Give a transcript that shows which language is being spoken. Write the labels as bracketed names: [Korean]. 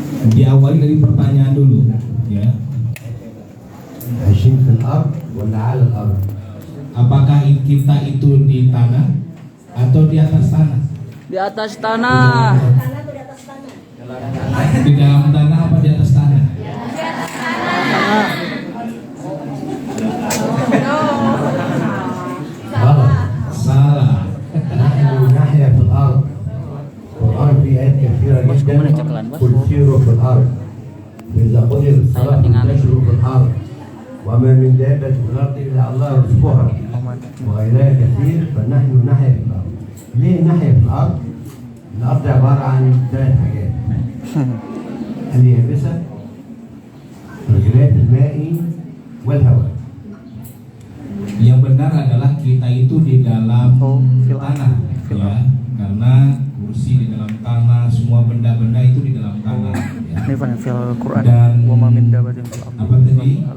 [Indonesian] Diawali dari pertanyaan dulu, ya. [Arabic] عايشين في الأرض ولا على الأرض؟ [Indonesian] Apakah kita itu di tanah atau di atas tanah? Di atas tanah. Di dalam tanah apa di atas tanah? [Arabic] غلط. [Indonesian] Salah. [Arabic] نحن نحيا في الأرض. القرآن فيه آيات كثيرة جدا. قل سيروا في الأرض. فإذا قدر الصلاة انتشروا في الأرض. وما من دابة في الأرض إلا الله يرزقها. وغيرها كثير فنحن نحيا في الأرض. ليه نحيا في الأرض؟ الأرض عبارة عن 3 حاجات. اليابسة، الغلاف المائي، والهواء. [Indonesian] Yang benar adalah kita itu di dalam tanah, ya. Karena kursi di dalam tanah, semua benda-benda itu di dalam tanah. Ya. Dan apa tadi?